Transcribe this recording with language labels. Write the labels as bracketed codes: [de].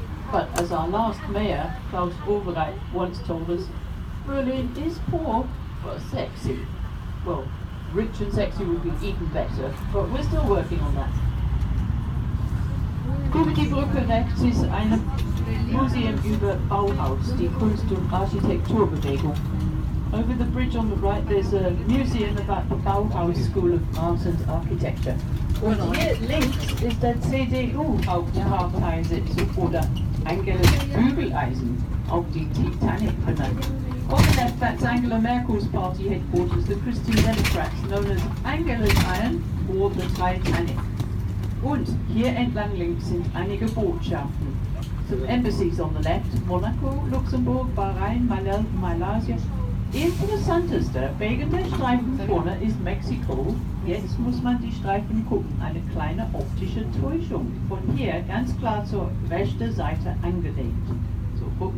[en] But as our last mayor, Klaus Obereit, once told us, Berlin is poor but sexy. Well, rich and sexy would be even better, but we're still working on that. [de] Über die Brücke rechts ist ein Museum über Bauhaus, die Kunst- und Architekturbewegung. [en] Over the bridge on the right there's a museum about the Bauhaus School of Art and Architecture. [de] Und hier links ist der CDU-Hauptparteisitz oder Angeles Bügeleisen, auch die Titanic benannt. [en] On the left, that's Angela Merkel's party headquarters, the Christian Democrats, known as Angela's Iron or the Titanic. [de] Und hier entlang links sind einige Botschaften. [en] Some embassies on the left, [de] Monaco, Luxemburg, Bahrain, Malaysia. Interessantester wegen der Streifen vorne ist Mexiko. Jetzt muss man die Streifen gucken. Eine kleine optische Täuschung. Von hier ganz klar zur rechten Seite angelegt. So gucken Sie.